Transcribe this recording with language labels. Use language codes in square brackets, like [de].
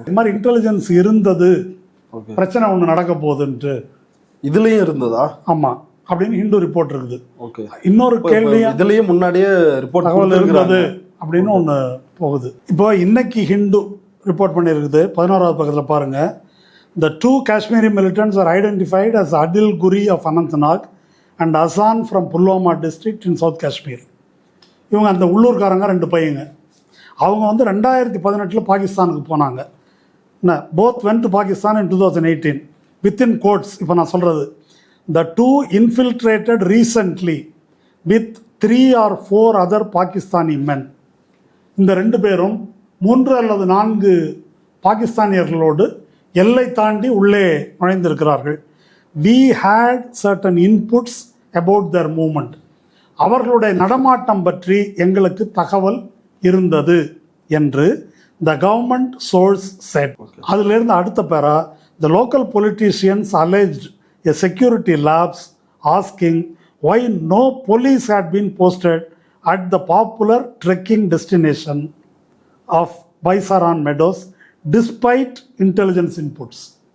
[ta] இது மாதிரி இன்டெலிஜென்ஸ் இருந்தது, பிரச்சனை ஒன்று நடக்க போகுதுன்ட்டு. இதுலேயும் இருந்ததா? ஆமாம் அப்படின்னு ஹிந்து ரிப்போர்ட் இருக்குது. ஓகே, இன்னொரு கேள்வியும் இதுலேயும் முன்னாடியே ரிப்போர்ட் தகவல் இருந்தது அப்படின்னு ஒன்று போகுது. இப்போ இன்னைக்கு ஹிந்து ரிப்போர்ட் பண்ணியிருக்குது 11வது பக்கத்தில் பாருங்கள். [en] The 2 Kashmiri militants are identified as Adil Guri of Anantnag and Hassan from Pulwama district in South Kashmir. [ta] இவங்க அந்த உள்ளூர்காரங்க 2 பையங்க. அவங்க வந்து 2018 பாகிஸ்தானுக்கு போனாங்க. [en] both went to Pakistan in 2018 within quotes. [ta] இப்போ நான் சொல்கிறது, [en] the 2 infiltrated recently with 3 or 4 other Pakistani men. [ta] இந்த 2 பேரும் 3 அல்லது 4 பாகிஸ்தானியர்களோடு எல்லை தாண்டி உள்ளே நுழைந்திருக்கிறார்கள். [en] We had certain inputs about their movement. [ta] அவர்களுடைய நடமாட்டம் பற்றி எங்களுக்கு தகவல் இருந்தது என்று [en] the government source said. [ta] அதிலிருந்து அடுத்த பேரா, [en] the local politicians alleged a security lapse, asking why no police had been posted at the popular trekking destination of Baisaran Meadows despite intelligence inputs.